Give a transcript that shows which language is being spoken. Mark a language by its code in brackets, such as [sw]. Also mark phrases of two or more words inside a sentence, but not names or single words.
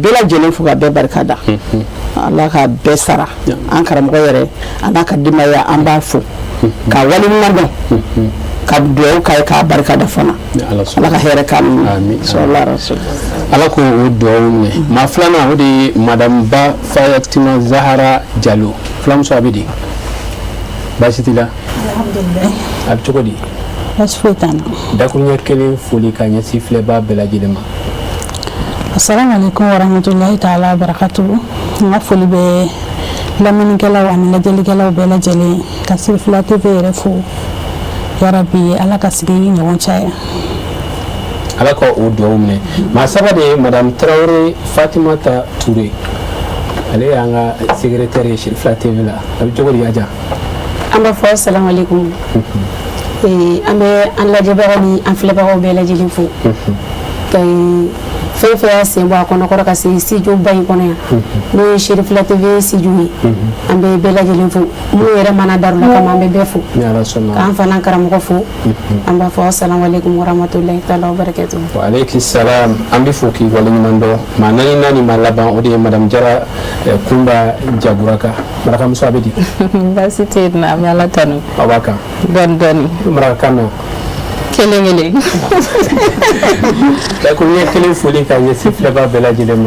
[bm] bɛɛ lajɛlen fo ka bɛɛ barikada ala ka bɛɛ sara an karamɔgɔ yɛrɛ a n'a ka denbaya an b'a fo ka waleɲuman dɔn ka dugawu k'a ye k'a barikada fana ala ka hɛrɛ k'a min ala ko o dugawu minɛ maa filanan o de ye madame Ba Fayatima Zahara Jalo filamuso a bɛ di baasi t'i la a bɛ cogo di baasi foyi t'an na dakuruɲɛ kelen foli k'a ɲɛsin filɛbaa bɛɛ lajɛlen ma. [ar] السلام عليكم ورحمة الله تعالى وبركاته. [bm] N ka foli bɛ lamɛnnikɛlaw ani lajɛlikɛlaw bɛɛ lajɛlen ka Sirifila TV yɛrɛ fo yarabi ala ka sigi ɲɔgɔn caya ala ka o dugawu minɛ maa saba de ye madame Tarawele Fatimata Ture ale y'an ka secrétaire ye Sirifila TV la a bɛ cogo di Aja? An b'a fɔ [ar] السلام عليكم [bm] an bɛ an lajɛbagaw ni an filɛbagaw bɛɛ lajɛlen fo fɛn fɛn y'a sen bɔ a kɔnɔ kɔrɔ ka se studio ba in kɔnɔ yan n'o ye Sirifila TV studio ye an bɛ bɛɛ lajɛlen fo n'o yɛrɛ mana daru la kama an bɛ bɛɛ fo k'an fana karamɔgɔ fo an b'a fɔ [ar] السلام عليكم ورحمة الله تعالى وبركاته. وعليكم السلام [bm] an bɛ fo k'i waleɲuman dɔn maa naani maa laban o de ye madame Jara Kunba Jaburaka marakamuso a bɛ di? baasi tɛ yen nɔ an bɛ ala tanu aw b'a kan dɔɔni dɔɔni marakakan na kelen kelen dakuruɲɛ kelen foli k'a ɲɛsin filɛbaa bɛɛ lajɛlen ma.